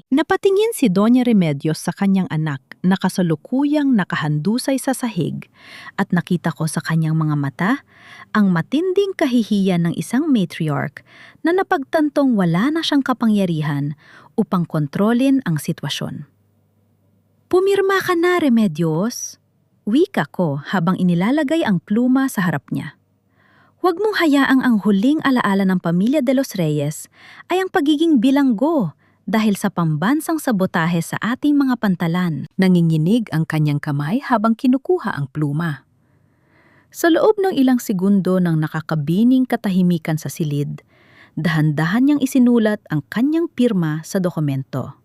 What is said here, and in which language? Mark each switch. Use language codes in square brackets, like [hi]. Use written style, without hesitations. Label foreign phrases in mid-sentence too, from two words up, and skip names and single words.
[tl] Napatingin si Doña Remedios sa kanyang anak na kasalukuyang nakahandusay sa sahig at nakita ko sa kanyang mga mata ang matinding kahihiyan ng isang matriarch na napagtantong wala na siyang kapangyarihan upang kontrolin ang sitwasyon. Pumirma ka na, Remedios. Wika ko habang inilalagay ang pluma sa harap niya. Huwag mong hayaang ang huling alaala ng pamilya de los Reyes ay ang pagiging bilanggo dahil sa pambansang sabotahe sa ating mga pantalan. Nanginginig ang kanyang kamay habang kinukuha ang pluma. Sa loob ng ilang segundo ng nakakabining katahimikan sa silid, dahan-dahan niyang isinulat ang kanyang pirma sa dokumento.